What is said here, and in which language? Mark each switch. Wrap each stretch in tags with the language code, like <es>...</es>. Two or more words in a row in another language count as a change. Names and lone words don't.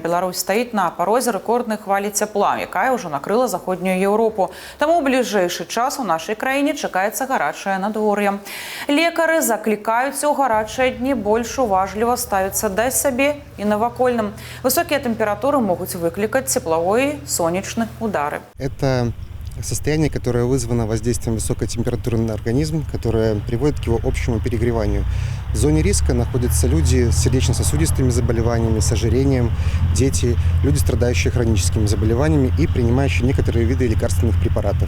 <be>Беларусь стаіць на парозе рэкорднай хвалі цяпла, якая ўжо накрыла заходнюю Еўропу. Таму ў бліжэйшы час у нашай краіне чакаецца гарачае надвор'е. Лекары заклікаюць у гарачыя дні больш уважліва ставіцца да сябе і навакольным. Высокія тэмпературы могуць выклікаць цеплавой і сонечны удары.</be> <ru>Это состояние, которое вызвано воздействием высокой температуры на организм, которое приводит к его общему перегреванию. В зоне риска находятся люди с сердечно-сосудистыми заболеваниями, с ожирением, дети, люди, страдающие хроническими заболеваниями и принимающие некоторые виды лекарственных препаратов.</ru>